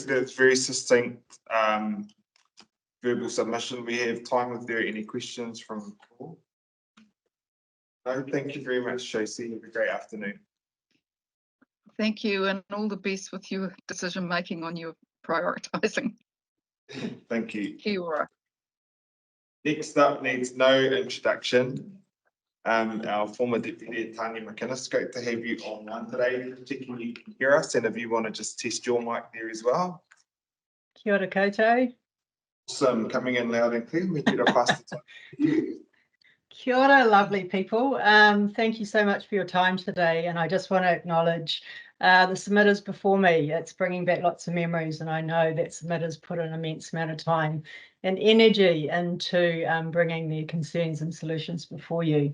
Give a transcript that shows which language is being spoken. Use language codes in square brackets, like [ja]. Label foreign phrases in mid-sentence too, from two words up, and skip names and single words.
[en] That's very succinct verbal submission. We have time if there are any questions from the floor. No, thank you very much, Tracy. Have a great afternoon. Thank you, and all the best with your decision making on your prioritising. Thank you. [mi] Kia ora. [en] Next up needs no introduction. Our former Deputy Tanya McInnes, great to have you online today, particularly you can hear us, and if you want to just test your mic there as well. [mi] Kia ora koutou. [en] Awesome, coming in loud and clear. We did a fast time. [mi] Kia ora, [en] lovely people. Thank you so much for your time today, and I just want to acknowledge the submitters before me. It's bringing back lots of memories, and I know that submitters put an immense amount of time and energy into bringing their concerns and solutions before you.